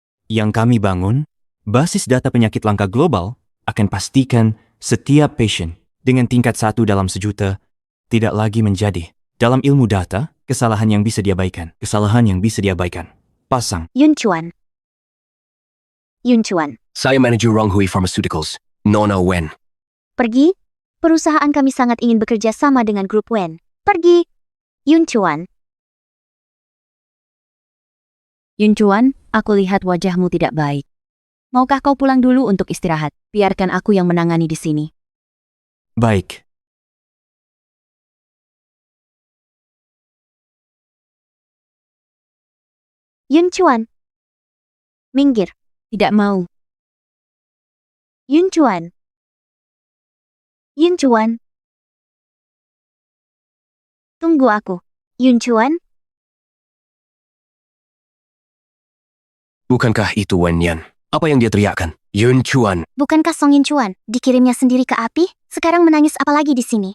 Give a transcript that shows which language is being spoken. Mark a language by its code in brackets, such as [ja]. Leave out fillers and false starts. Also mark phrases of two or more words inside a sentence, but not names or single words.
[id] yang kami bangun, basis data penyakit langka global, akan pastikan setiap pasien dengan tingkat 1 dalam sejuta tidak lagi menjadi, dalam ilmu data, kesalahan yang bisa diabaikan. Kesalahan yang bisa diabaikan. Pasang. Yun Chuan. Yun Chuan. Saya manajer Ronghui Pharmaceuticals, Nona Wen. Pergi. Perusahaan kami sangat ingin bekerja sama dengan grup Wen. Pergi. Yun Chuan. Yun Chuan, aku lihat wajahmu tidak baik. Maukah kau pulang dulu untuk istirahat? Biarkan aku yang menangani di sini. Baik. Yun Chuan. Minggir. Tidak mau. Yun Chuan. Yun Chuan. Tunggu aku. Yun Chuan. Bukankah itu Wen Yan? Apa yang dia teriakkan? Yun Chuan. Bukankah Song Yun Chuan dikirimnya sendiri ke api? Sekarang menangis apalagi di sini?